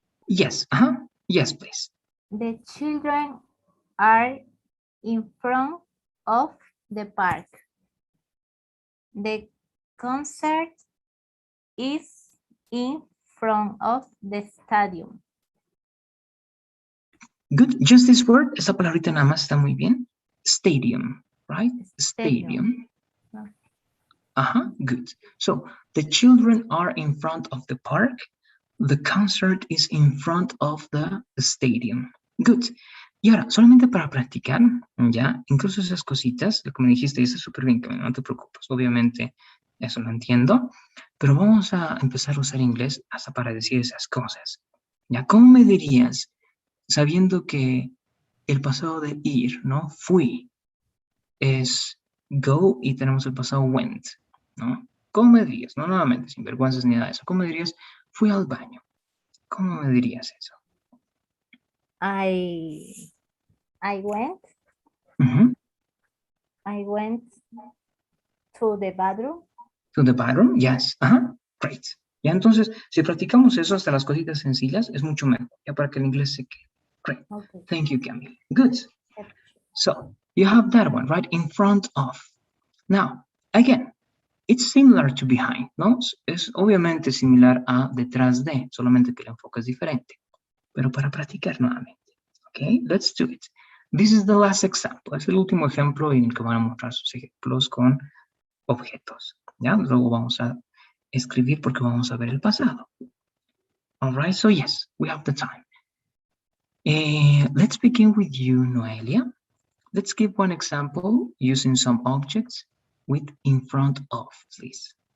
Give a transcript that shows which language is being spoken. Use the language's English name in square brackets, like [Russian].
[English] Yes, Yes, please. The children are in front of the park. The concert is in front of the stadium. Good. Just this word, [Spanish] esa palabrita nada más está muy bien. [English] Stadium, right? Stadium. Good. So the children are in front of the park. The concert is in front of the stadium. Good. [Spanish] Y ahora, solamente para practicar, ya, incluso esas cositas, lo que me dijiste, está súper bien, Camila, no te preocupes. Obviamente, eso lo entiendo, pero vamos a empezar a usar inglés hasta para decir esas cosas. ¿Ya? ¿Cómo me dirías, sabiendo que el pasado de ir, ¿no? Fui, es go y tenemos el pasado went, ¿no? ¿Cómo me dirías? No, nuevamente, sin vergüenzas ni nada de eso. ¿Cómo me dirías? Fui al baño. ¿Cómo me dirías eso? [English] I went. Uh-huh. I went to the bathroom. To the bathroom, yes. Great. [Spanish] Ya entonces, si practicamos eso hasta las cositas sencillas, es mucho mejor, ya para que el inglés se quede. [English] Great. Okay. Thank you, Camille. Good. So, you have that one, right? In front of. Now, again, it's similar to behind, ¿no? [Spanish] Es obviamente similar a detrás de, solamente que el enfoque es diferente. Pero para practicar nuevamente. [English] Okay, let's do it. This is the last example. [Spanish] Es el último ejemplo en el que van a mostrar sus ejemplos con objetos. ¿Ya? Luego vamos a escribir porque vamos a ver el pasado. [English] All right, so yes, we have the time. Let's begin with you, Noelia. Let's give one example using some objects with in front of, please.